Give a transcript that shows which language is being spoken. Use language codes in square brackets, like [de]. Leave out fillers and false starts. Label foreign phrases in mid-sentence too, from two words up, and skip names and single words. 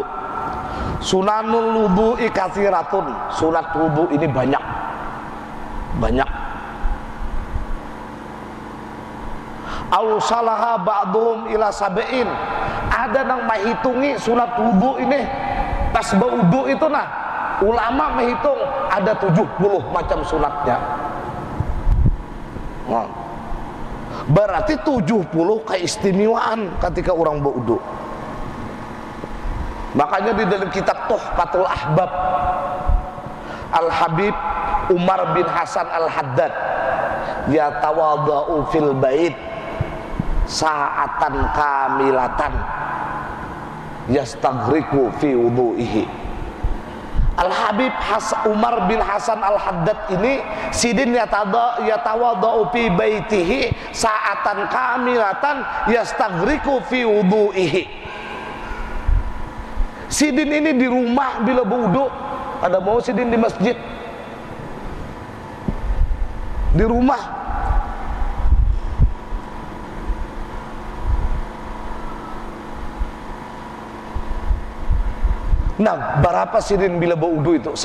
[ar] سنن الوضوء كثيرة. [bjn] Sunat wudu ini banyak. Banyak. [ar] أوصلها بعضهم إلى سبعين. [bjn] Ada nang menghitungi sunat wudu ini. Pas wudu itu nah, ulama menghitung ada 70 macam sunatnya. Nah, berarti 70 keistimewaan ketika orang berwudu. Makanya di dalam kitab Tuhfatul Ahbab Al-Habib Umar bin Hasan Al-Haddad [ar] يتوضأ في البيت ساعة كاملة يستغرق في وضوئه. Al-Habib Umar bin Hasan Al-Haddad [bjn] ini sidin [ar] يتوضأ في بيته ساعة كاملة يستغرق في وضوئه. [bjn] Sidin ini di rumah bila berwudu, ada mau sidin di masjid, di rumah. Nah, berapa sidin bila berwudu itu?